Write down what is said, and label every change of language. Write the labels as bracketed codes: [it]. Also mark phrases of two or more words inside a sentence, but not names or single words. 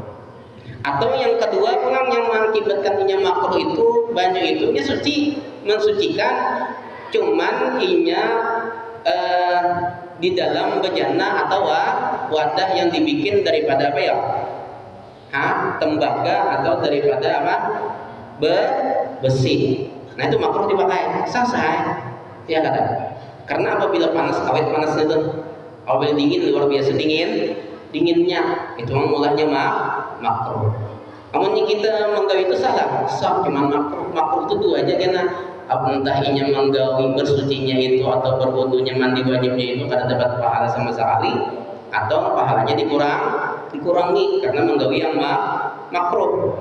[bjn] Atau yang kedua pulang yang mengakibatkan inya makruh itu banyu itu dia suci, mensucikan, cuman inya di dalam bejana atau wadah yang dibikin daripada tembaga atau daripada besi. Nah itu makruh dipakai, sah ya kata. Karena apabila panasnya itu apabila dingin luar biasa dinginnya itu mulanya makruh. Namun kita menggawi itu salah, cuman makruh itu tuh aja karena entah inya menggawi bersucinya itu atau berwudunya mandi wajibnya itu kada dapat pahala sama sekali, atau pahalanya dikurangi karena menggawi yang makruh.